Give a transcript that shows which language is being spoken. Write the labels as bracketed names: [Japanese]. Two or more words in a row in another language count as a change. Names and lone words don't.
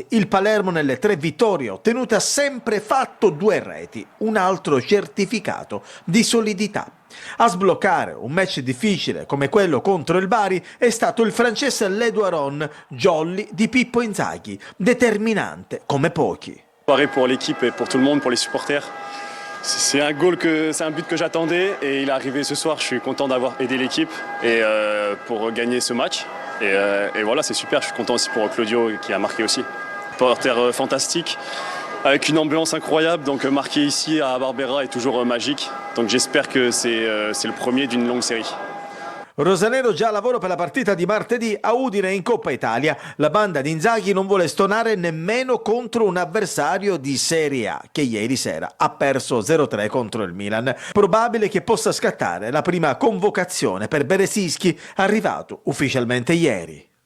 [Italian] Il Palermo nelle 3 vittorie ottenute ha sempre fatto 2 reti, un altro certificato di solidità. A sbloccare un match difficile come quello contro il Bari è stato il francese Ledoiron, jolly di Pippo Inzaghi, determinante come pochi. [French] Pareil pour l'équipe et pour tout le monde, pour les supporters. C'est un but que j'attendais et il est arrivé ce soir. Je suis content d'avoir aidé l'équipe et pour gagner ce match. Et voilà, c'est super. Je suis content aussi pour Claudio qui a marqué aussi. Porteur fantastique, avec une ambiance incroyable. Donc marquer ici à Barbera est toujours magique. Donc j'espère que c'est le premier d'une longue série. [Italian] Rosanero già a lavoro per la partita di martedì a Udine in Coppa Italia. La banda di Inzaghi non vuole stonare nemmeno contro un avversario di Serie A che ieri sera ha perso 0-3 contro il Milan. Probabile che possa scattare la prima convocazione per Beresischi, arrivato ufficialmente ieri.